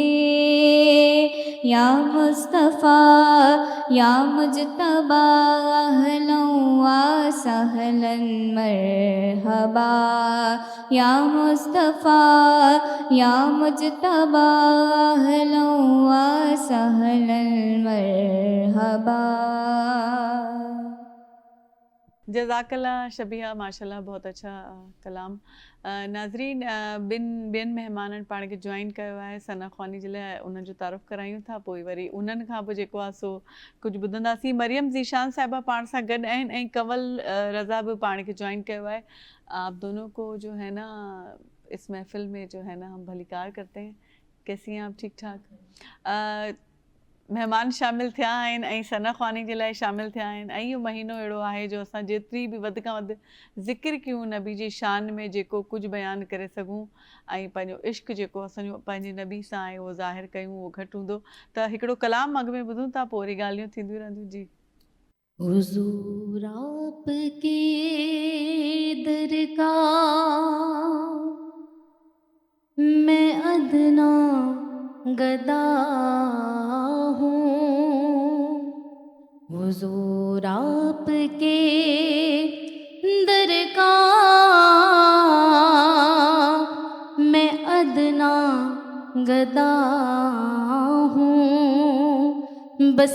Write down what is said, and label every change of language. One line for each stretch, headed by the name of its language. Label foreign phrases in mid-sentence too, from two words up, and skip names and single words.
Arabic: يا مصطفى يا مجتبى أهلا وسهلا مرحبا، يا مصطفى يا مجتبى أهلا وسهلا مرحبا, या मुस्तफ़ा या मुजतबा अहलन व सहलन मरहबा।
Urdu: جزاک اللہ شبیہ، ماشاءاللہ، بہت اچھا کلام.
Sindhi: नाज़रीन, ॿियनि महिमाननि पाण खे जॉइन कयो आहे सना ख़्वानी जे लाइ, उन्हनि जो तारुफ़ करायूं था, पोइ वरी उन्हनि खां पोइ जेको आहे सो कुझु ॿुधंदासीं। मरियम ज़ीशान साहिबा पाण सां गॾु आहिनि ऐं कंवल रज़ा बि पाण खे जॉइन कयो आहे।
Urdu: آپ دونوں کو جو ہے نا اس محفل میں جو ہے نا ہم بھلی کار کرتے ہیں. کیسی ہیں آپ؟ ٹھیک ٹھاک.
Sindhi: महिमान शामिल थिया आहिनि ऐं सना ख़्वानी जे लाइ शामिल थिया आहिनि, ऐं इहो महीनो अहिड़ो आहे जो असां जेतिरी बि वधि खां वधि ज़िक्र कयूं नबी जी शान में, जेको कुझु बयानु करे सघूं ऐं पंहिंजो इश्क़ जेको असांजो पंहिंजे नबी सां आहे उहो ज़ाहिर कयूं, उहो घटि हूंदो। त हिकिड़ो कलाम अॻु में ॿुधूं था, पोइ वरी ॻाल्हियूं थींदियूं रहंदियूं।
Urdu: जी حضور آپ کے در کا ادنا گدا ہوں، حضور آپ کے درگاہ میں ادنا گدا ہوں، بس